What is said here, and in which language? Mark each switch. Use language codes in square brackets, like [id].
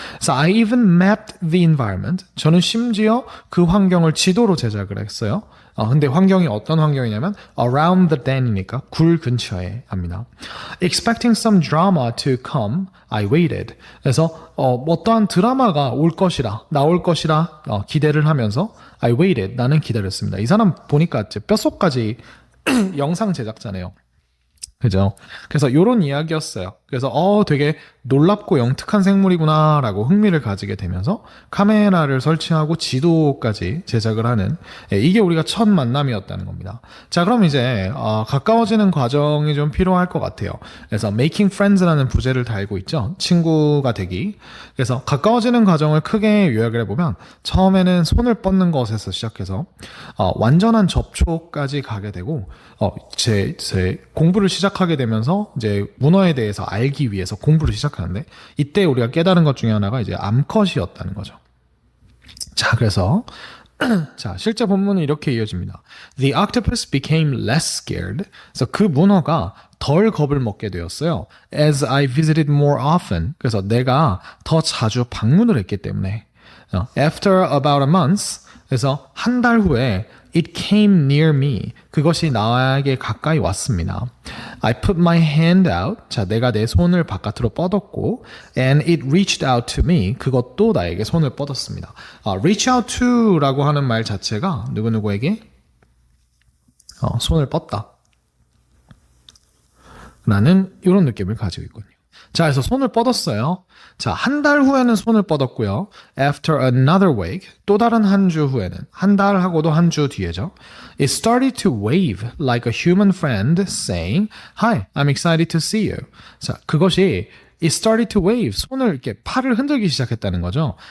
[ko] 그래서 [en] I even mapped the environment. [ko] 저는 심지어 그 환경을 지도로 제작을 했어요. 근데 환경이 어떤 환경이냐면 [en] around the den [ko] 이니까 굴 근처에 합니다. [en] Expecting some drama to come, I waited. [ko] 그래서 어떠한 드라마가 나올 것이라 기대를 하면서 [en] I waited. [ko] 나는 기다렸습니다. 이 사람 보니까 뱃속까지 영상 제작자네요. 그죠? 그래서 요런 이야기였어요. 그래서 되게 놀랍고 영특한 생물이구나라고 흥미를 가지게 되면서 카메라를 설치하고 지도까지 제작을 하는 이게 우리가 첫 만남이었다는 겁니다. 자, 그럼 이제 가까워지는 과정이 좀 필요할 것 같아요. 그래서 [en] making friends [ko] 라는 부제를 달고 있죠. 친구가 되기. 그래서 가까워지는 과정을 크게 요약을 해보면 처음에는 손을 뻗는 것에서 시작해서 완전한 접촉까지 가게 되고 제 공부를 시작하게 되면서 이제 문어에 대해서 알기 위해서 공부를 시작하는데 이때 우리가 깨달은 것 중에 하나가 이제 암컷이었다는 거죠. 자, 그래서 자, 실제 본문은 이렇게 이어집니다. [en] The octopus became less scared. [ko] 그래서 그 문어가 덜 겁을 먹게 되었어요. [en] As I visited more often. [ko] 그래서 내가 더 자주 방문을 했기 때문에. [en] After about a month. [ko] 그래서 한 달 후에 [en] It came near me. [ko] 그것이 나에게 가까이 왔습니다. [en] I put my hand out. [ko] 자, 내가 내 손을 바깥으로 뻗었고 [en] and it reached out to me. [ko] 그것도 나에게 손을 뻗었습니다. [en] reach out to [ko] 라고 하는 말 자체가 누구누구에게 손을 뻗다 라는 이런 느낌을 가지고 있군요. 자, 그래서 손을 뻗었어요. 자, 한 달 후에는 손을 뻗었고요. [en] After another week, [ko] 또 다른 한 주 후에는, 한 달 하고도 한 주 뒤에죠. [en] It started to wave like a human friend saying, Hi, I'm excited to see you. [ko] 자, 그것이 [en] It started to wave, [ko] 손을 이렇게 팔을 흔들기 시작했다는 거죠.